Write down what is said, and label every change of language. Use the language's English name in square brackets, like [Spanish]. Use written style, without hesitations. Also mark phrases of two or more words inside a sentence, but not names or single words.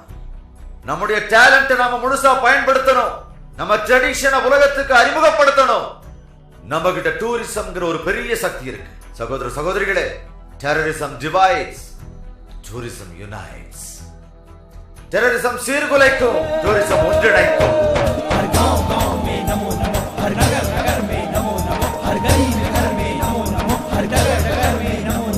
[Tamil] நம்முடைய டேலண்ட்டை நாம முழுசா பயன்படுத்தணும். நம்ம ட்ரெடிஷனை உலகத்துக்கு அறிமுகப்படுத்தணும். நம்ம கிட்ட டூரிசம்ங்கிற ஒரு பெரிய சக்தி இருக்கு. சகோதர சகோதரிகளே, [English] terrorism divides, tourism unites. [Tamil] டெரரிசம் சீர்குலைக்கும், டூரிசம் ஒன்றிணைக்கும். [Hindi] हर गांव में नमो नमो, हर नगर में नमो नमो, हर गली घर में नमो नमो, हर डगर में नमो